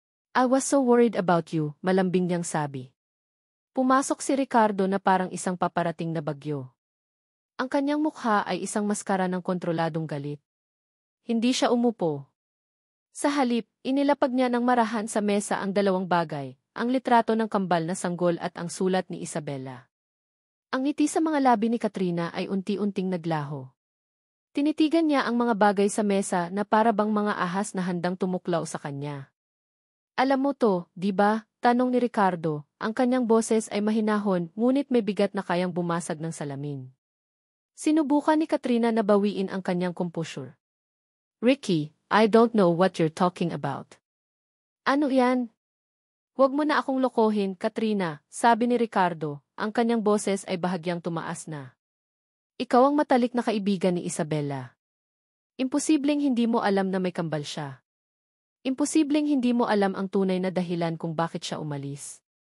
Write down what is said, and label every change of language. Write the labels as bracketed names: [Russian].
[English] I was so worried about you, [Filipino] malambing niyang sabi. Pumasok si Ricardo na parang isang paparating na bagyo. Ang kanyang mukha ay isang maskara ng kontroladong galit. Hindi siya umupo. Sa halip, inilapag niya ng marahan sa mesa ang dalawang bagay, ang litrato ng kambal na sanggol at ang sulat ni Isabela. Ang ngiti sa mga labi ni Katrina ay unti-unting naglaho. Tinitigan niya ang mga bagay sa mesa na para bang mga ahas na handang tumuklaw sa kanya. Alam mo to, di ba? Tanong ni Ricardo, ang kanyang boses ay mahinahon ngunit may bigat na kayang bumasag ng salamin. Sinubukan ni Katrina na bawiin ang kanyang composure. [English] Ricky, I don't know what you're talking about. [Filipino] Ano yan? Huwag mo na akong lokohin, Katrina, sabi ni Ricardo, ang kanyang boses ay bahagyang tumaas na. Ikaw ang matalik na kaibigan ni Isabela. Imposibleng hindi mo alam na may kambal siya. Imposibleng hindi mo alam ang tunay na dahilan kung bakit siya umalis.